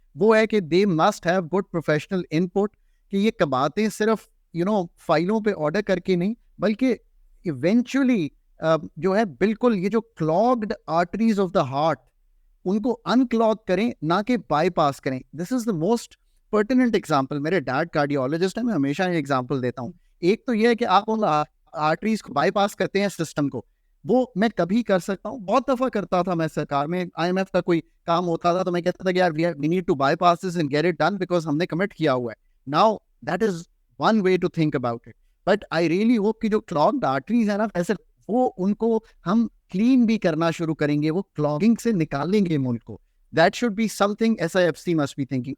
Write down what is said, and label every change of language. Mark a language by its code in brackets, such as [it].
[ur] وہ ہے کہ [en] they must have good professional input, [ur] کہ یہ کباہتیں صرف فائلوں پہ آرڈر کر کے نہیں، بلکہ ایونچولی جو ہے بالکل یہ جو [en] clogged arteries of the heart [ur] ان کو ان کلاگ کریں، نہ کہ بائی پاس کریں. [en] This is the most pertinent example. [ur] میرے ڈیڈ کارڈیولوجسٹ ہیں، میں ہمیشہ یہ ایگزامپل دیتا ہوں. ایک تو یہ ہے کہ آپ ان آرٹریز کو بائی پاس کرتے ہیں سسٹم کو، وہ میں کبھی کر سکتا ہوں، بہت دفعہ کرتا تھا. میں سرکار میں IMF کا کوئی کام ہوتا تھا تو میں کہتا تھا کہ یار [en] we need to by pass this and get it done because [ur] ہم نے کمٹ کیا ہوا ہے. [en] Now that is one way to think about it. But I really hope [ur] کہ جو کلاگڈ آرٹریز ہیں نا ایسے، وہ ان کو ہم کلین بھی کرنا شروع کریں گے، وہ کلاگنگ سے نکالیں گے ملک کو. [en] That should be something SIFC must be thinking.